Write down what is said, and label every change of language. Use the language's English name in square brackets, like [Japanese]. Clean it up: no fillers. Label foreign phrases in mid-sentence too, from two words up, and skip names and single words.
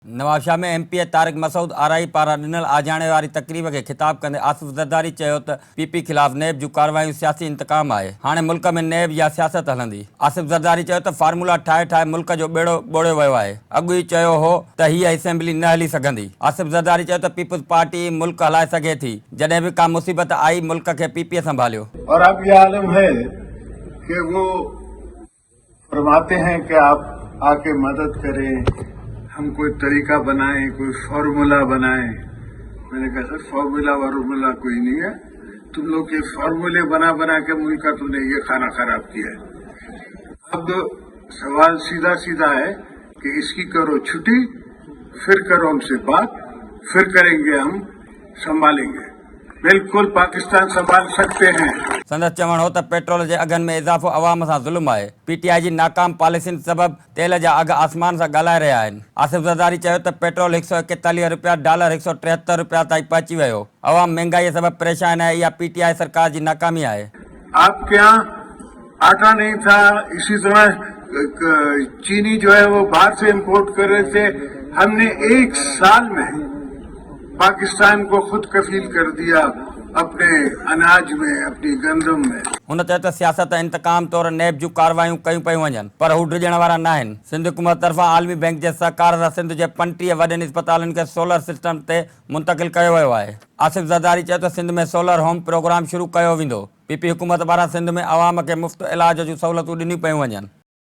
[Sindhi] नवाबशाह में एमपी तारिक मसूद आरआई पारां ॾिनल आजाणे वारी तकरीब खे ख़िताब कंदे आसिफ ज़रदारी चयो त पीपी ख़िलाफ़ नेब जूं कार्रवायूं सियासी इंतकाम आहे। हाणे मुल्क में नेब या सियासत हलंदी। आसिफ ज़रदारी चयो त फार्मूला ठाहे ठाहे मुल्क जो बेड़ो ॿोड़ियो वियो आहे। अॻु ई चयो हो त हीअ असेंबली न हली सघंदी। आसिफ ज़रदारी चयो त पीपल्स पार्टी मुल्क हलाए सघे थी। जॾहिं बि का मुसीबत आई मुल्क खे पीपीए संभालियो। [Urdu] اور اب یہ عالم ہے کہ وہ فرماتے ہیں کہ آپ آکے مدد کریں، ہم کوئی طریقہ بنائیں، کوئی فارمولا بنائیں. میں نے کہا سر فارمولا وارمولا کوئی نہیں ہے، تم لوگ کے فارمولے بنا بنا کے ملک کا تم نے یہ خانہ خراب کیا ہے. اب سوال سیدھا سیدھا ہے کہ اس کی کرو چھٹی، پھر کرو ہم سے بات، پھر کریں گے ہم سنبھالیں گے. بالکل پاکستان سنبھال سکتے ہیں. [Sindhi] संदसि चवण हो त पेट्रोल जे अघनि में इज़ाफ़ो अवाम सां ज़ुल्म आहे। पीटीआई जी नाकाम पॉलिसियुनि सबबि तेल जा अघ आसमान सां ॻाल्हाए रहिया आहिनि। आसिफ ज़रदारी चयो त पेट्रोल 141 रुपया, डॉलर 173 रुपया ताईं पहुची वियो। अवाम महंगाई सबबि परेशान आहे। इहा पीटीआई सरकार जी नाकामी आहे। [Urdu] آپ کے یہاں آٹا نہیں تھا، اسی طرح چینی جو ہے وہ باہر سے امپورٹ کر رہے تھے. ہم نے ایک سال میں پاکستان کو خود کفیل کر دیا اپنے اناج میں، اپنی گندم میں. [Sindhi] हुन चयो त सियासत इंतकाम तौर नेब जूं कार्रवायूं कयूं पियूं वञनि, पर हू डिॼण वारा न आहिनि। सिंध हुकूमत तरफ़ां आलमी बैंक जे सहकार सां सिंध जे 35 वॾनि इस्पतालुनि खे सोलर सिस्टम ते मुंतक़िल कयो वियो आहे। आसिफ ज़रदारी चयो त सिंध में सोलर होम प्रोग्राम शुरू कयो वेंदो। पीपी हुकूमत पारां सिंध में अवाम खे मुफ़्त इलाज जूं सहूलियतूं ॾिनियूं पियूं वञनि।